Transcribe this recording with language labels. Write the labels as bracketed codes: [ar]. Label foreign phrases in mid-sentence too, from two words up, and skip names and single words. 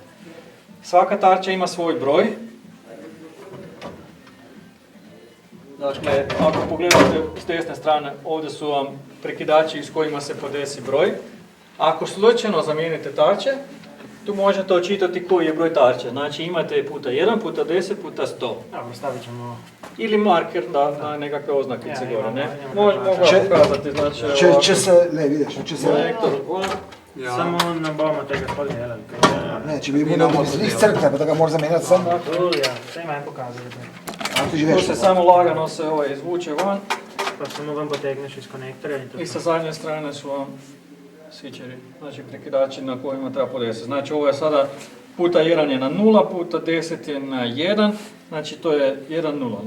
[hr] Svaka tarča ima svoj broj. Dakle, ako pogledate s desne strane, ovdje su vam prekidači s kojima se podesi broj. Ako slučajno zamijenite tarče, tu možete očitati koji je broj tarče. Znači imate puta 1, puta 10, puta 100. Dobro, stavit ćemo... Ili marker na nekakve oznakice [sl] Ja, [hr] gore, ne? imamo Mogu vam pokazati, znači ovako. Će se, ne vidiš, će se... Konektor, [sl] Samo ne bomo tega podjelali. Ne, če bi imel iz crkve, pa da ga moraš zamenjati sam. [hr] Ja, sve imam pokazati. A ti tu živeš se samo lagano se izvuče van Pa samo vam potegneš iz konektora i to. i sa zadnje strane su vam switcheri, znači prekidači na kojima treba podesiti. Znači ovo je sada puta 1 je na 0, puta 10 je na 1, znači to je 1-0, ne?